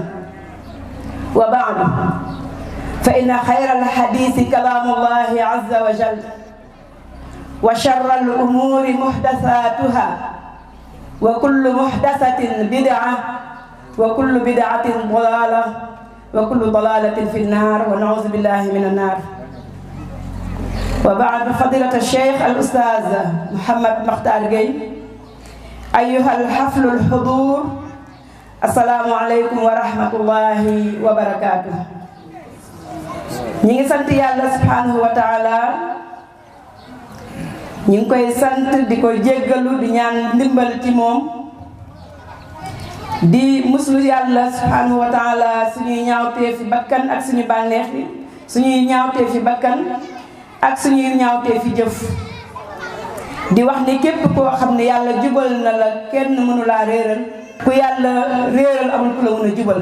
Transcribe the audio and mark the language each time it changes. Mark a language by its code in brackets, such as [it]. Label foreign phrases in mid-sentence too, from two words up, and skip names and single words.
[ar] وبعد فإن خير الحديث كلام الله عز وجل وشر الأمور محدثاتها وكل محدثة بدعة وكل بدعة ضلالة وكل ضلالة في النار ونعوذ بالله من النار. وبعد فضيلة الشيخ الأستاذ محمد مختار جاي أيها الحفل الحضور السلام عليكم ورحمة الله وبركاته. [wo] ñi ngi sant yàlla [ar] سبحانه وتعالى [wo] ñi ngi koy sant di ko jéggalu di ñaan ndimbal ci moom di muslu yàlla [ar] سبحانه وتعالى [wo] suñuy ñaawtee fi bakkan ak suñu bànneex yi suñuy ñaawtee fi bakkan ak suñuy ñaawtee fi jëf di wax ni képp koo xam ne yàlla jubal na la kenn mënu laa réeral ku yàlla réeral amul ku la mën a jubal.